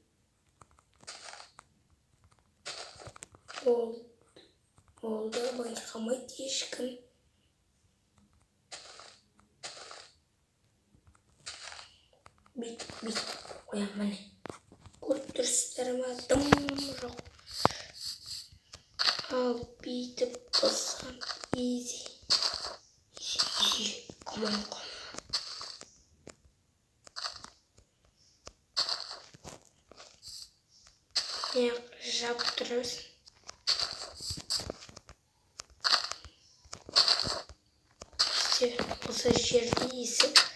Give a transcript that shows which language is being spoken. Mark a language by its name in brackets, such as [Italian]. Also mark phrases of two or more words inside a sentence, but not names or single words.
[Kazakh] Oldu байқамайды ешкім. Бит қоям міне. Көріп тұрсыздар ма? Дым жоқ. Ал бүйтіп қосқан easy. [English] Come on. [Kazakh] Жабып тұрмыз. Осы жерде есік.